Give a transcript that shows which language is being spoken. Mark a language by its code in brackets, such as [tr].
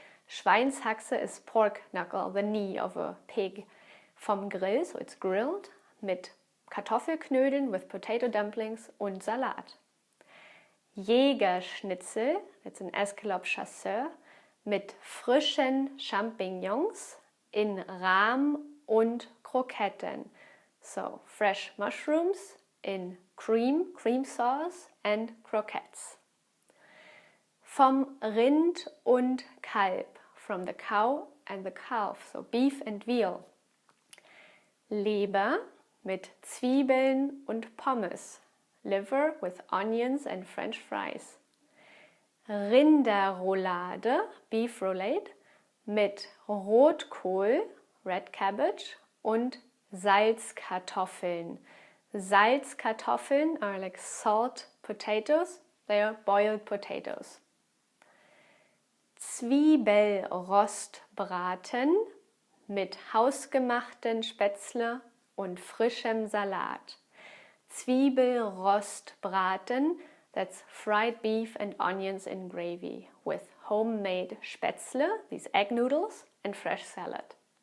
[en] Schweinshaxe is pork knuckle, the knee of a pig, [de] vom Grill, [en] so it's grilled, [de] mit Kartoffelknödeln [en] with potato dumplings [de] und Salat. Jägerschnitzel, [en] that's an escalope chasseur, [de] mit frischen Champignons in Rahm und Kroketten. [en] So, fresh mushrooms in cream sauce and croquettes. [de] Vom Rind und Kalb, [en] from the cow and the calf, so beef and veal. [de] Leber mit Zwiebeln und Pommes, [en] liver with onions and French fries. [de] Rinderroulade, [en] beef roulade, [de] mit Rotkohl, [en] red cabbage, [de] und Salzkartoffeln. [en] Salzkartoffeln are like salt potatoes, they are boiled potatoes. [de] Zwiebelrostbraten mit hausgemachten Spätzle und frischem Salat. [en] Zwiebelrostbraten, that's fried beef and onions in gravy with homemade Spätzle, these egg noodles, and fresh salad.